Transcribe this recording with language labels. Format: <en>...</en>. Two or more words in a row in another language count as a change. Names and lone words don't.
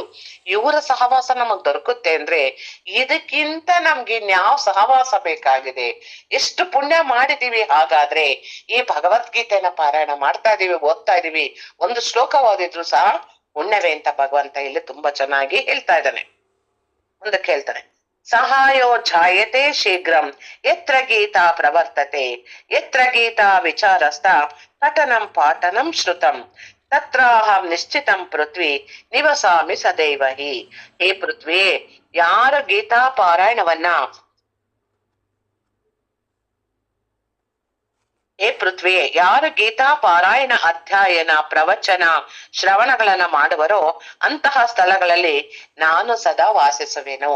<kn>ಇವರ ಸಹವಾಸ ನಮಗ್ ದೊರಕುತ್ತೆ ಅಂದ್ರೆ ಇದಕ್ಕಿಂತ ನಮ್ಗೆ ಇನ್ಯಾವ ಸಹವಾಸ ಬೇಕಾಗಿದೆ? ಎಷ್ಟು ಪುಣ್ಯ ಮಾಡಿದೀವಿ ಹಾಗಾದ್ರೆ? ಈ ಭಗವದ್ಗೀತೆನ ಪಾರಾಯಣ ಮಾಡ್ತಾ ಇದೀವಿ, ಓದ್ತಾ ಇದೀವಿ, ಒಂದು ಶ್ಲೋಕ ಓದಿದ್ರು ಸಹ ಪುಣ್ಯವೇ ಅಂತ ಭಗವಂತ ಇಲ್ಲಿ ತುಂಬಾ ಚೆನ್ನಾಗಿ ಹೇಳ್ತಾ ಇದ್ದಾನೆ. ಮುಂದಕ್ಕೆ ಹೇಳ್ತಾನೆ,</kn> <sa>ಸಹಾಯೋ ಜಾಯತೆ ಶೀಘ್ರಂ ಯತ್ರ ಗೀತಾ ಪ್ರವರ್ತತೆ ಯತ್ರ ಗೀತಾ ವಿಚಾರಸ್ಥ ಪಠನಂ ಪಾಠನಂ ಶ್ರುತಂ ತತ್ರಾಹಂ ನಿಶ್ಚಿತಂ ಪೃಥ್ವಿ ನಿವಸಾಮಿ ಸದೈವ ಹಿ.</sa> <kn>ಹೇ ಪೃಥ್ವಿ, ಯಾರ ಗೀತಾ ಪಾರಾಯಣವನ್ನ ಯಾರು ಗೀತಾ ಪಾರಾಯಣ, ಅಧ್ಯಯನ, ಪ್ರವಚನ, ಶ್ರವಣಗಳನ್ನ ಮಾಡುವರೋ ಅಂತಹ ಸ್ಥಳಗಳಲ್ಲಿ ನಾನು ಸದಾ ವಾಸಿಸುವೆನು.</kn>